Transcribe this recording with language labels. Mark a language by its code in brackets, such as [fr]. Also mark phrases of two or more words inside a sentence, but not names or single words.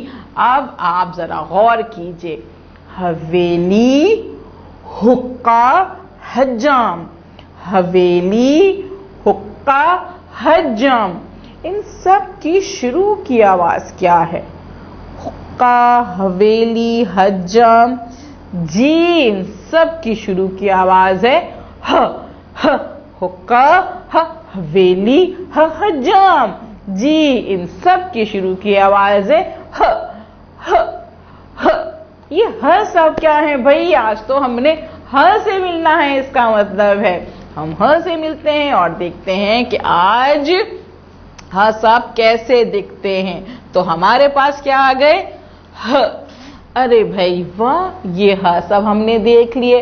[hi] अब आप जरा गौर कीजिए, हवेली, हुक्का, हज्जाम। हवेली, हुक्का, हज्जाम, इन सब की शुरू की आवाज क्या है? हुक्का, हवेली, हज्जाम जी, इन सब की शुरू की आवाज है ह। ह, हुक्का, ह, हवेली, ह, हज्जाम जी, इन सब की शुरू की आवाज है ह। ह, ह। ये ह सब क्या है भाई? आज तो हमने ह से मिलना है, इसका मतलब है हम ह से मिलते हैं और देखते हैं कि आज ह सब कैसे दिखते हैं। तो हमारे पास क्या आ गए? ह। अरे भाई वाह, ये ह सब हमने देख लिए।